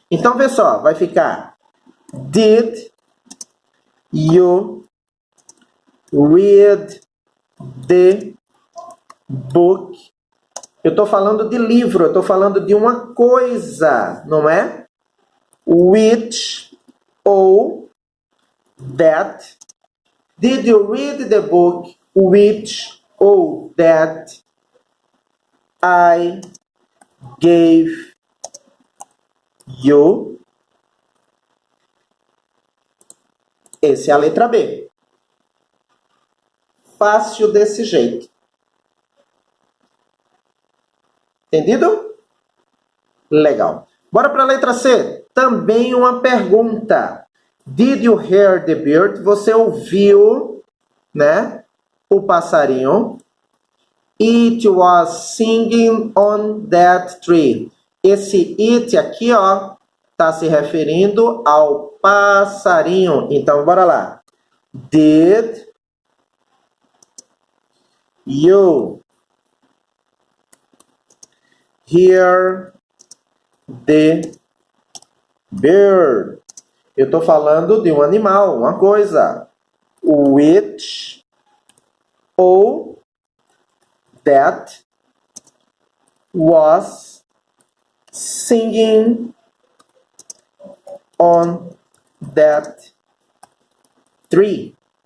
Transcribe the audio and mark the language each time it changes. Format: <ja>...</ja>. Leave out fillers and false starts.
<pt>Então, vê só, vai ficar</pt> <en>Did you read the book?</en> <pt>Eu estou falando de livro, eu estou falando de uma coisa, não é? Which ou that.</pt> <en>Did you read the book which ou that I gave you?</en> <pt>Essa é a letra B. Fácil desse jeito. Entendido? Legal. Bora para a letra C. Também uma pergunta.</pt> <en>Did you hear the bird?</en> <pt>Você ouviu, né, o passarinho?</pt> <en>It was singing on that tree.</en> <pt>Esse it aqui, ó, está se referindo ao passarinho. Então, bora lá.</pt> <en>Did you hear the bird?</en> <pt>Eu estou falando de um animal, uma coisa.</pt> <en>Which ou that was singing on that tree.</en>